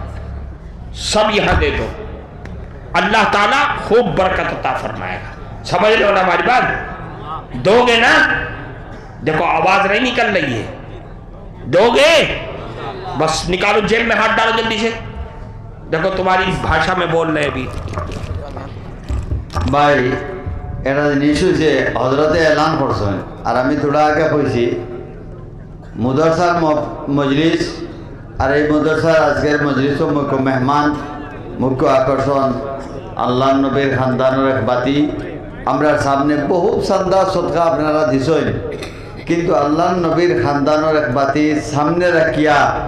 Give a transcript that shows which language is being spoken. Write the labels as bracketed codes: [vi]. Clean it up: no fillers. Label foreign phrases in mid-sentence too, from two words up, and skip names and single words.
[ur] سب یہاں دے دو، اللہ تعالیٰ خوب برکت عطا فرمائے گا. سمجھ لو نا ہماری بات؟ دو گے نا؟ دیکھو آواز نہیں نکل رہی ہے. دو گے؟ بس نکالو جیب میں ہاتھ ڈالو جلدی سے. دیکھو تمہاری بھاشا میں بول رہے ابھی. [bn] ভাই এটা জিনিস হয়েছে হজরতে এলান করছেন আর আমি থোড়া আগে কইছি মুদরসার মজলিস আর এই মুদরসার আজকের মজলিসও মুখ্য মেহমান মুখ্য আকর্ষণ আল্লাহ নবীর খানদানের এক বাতি আমরা সামনে বহু চান্দা সদকা আপনারা দিছেন কিন্তু আল্লাহ নবীর খানদানের এক বাতি সামনে রাখিয়া